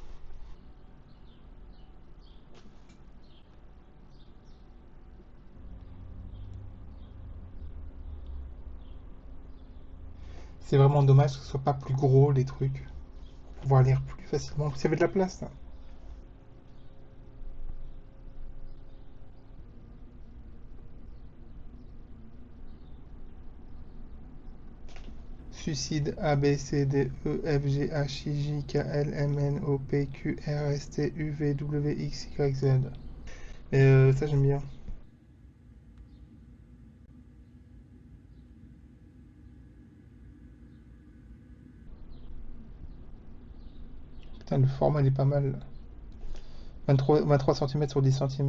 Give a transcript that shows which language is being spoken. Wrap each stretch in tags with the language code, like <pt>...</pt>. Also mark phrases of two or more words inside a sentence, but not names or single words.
<fr>C'est vraiment dommage que ce soit pas plus gros les trucs. Pour pouvoir lire plus facilement. Vous avez de la place là. Suicide A, B, C, D, E, F, G, H, I, J, K, L, M, N, O, P, Q, R, S, T, U, V, W, X, Y, Z. Et ça j'aime bien. Putain, le format il est pas mal. 23 cm sur 10 cm.</fr>